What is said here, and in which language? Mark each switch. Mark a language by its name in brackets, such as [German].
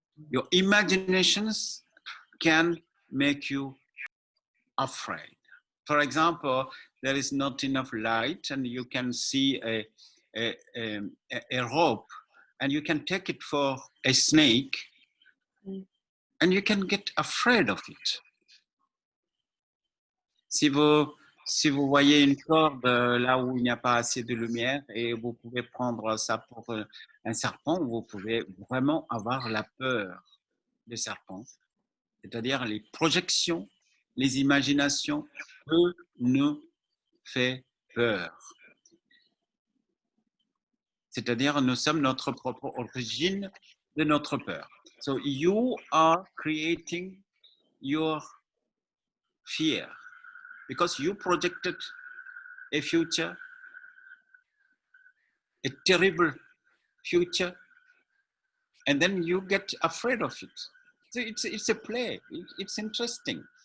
[English] Your imaginations can make you afraid. For example, there is not enough light and you can see a rope and you can take it for a snake and you can get afraid of it. [French] Si vous voyez une corde là où il n'y a pas assez de lumière et vous pouvez prendre ça pour un serpent, vous pouvez vraiment avoir la peur des serpents. C'est-à-dire les projections, les imaginations nous fait peur. C'est-à-dire nous sommes notre propre origine de notre peur. [English] So you are creating your fear because you projected a future, a terrible future, and then you get afraid of it. So it's a play. It's interesting.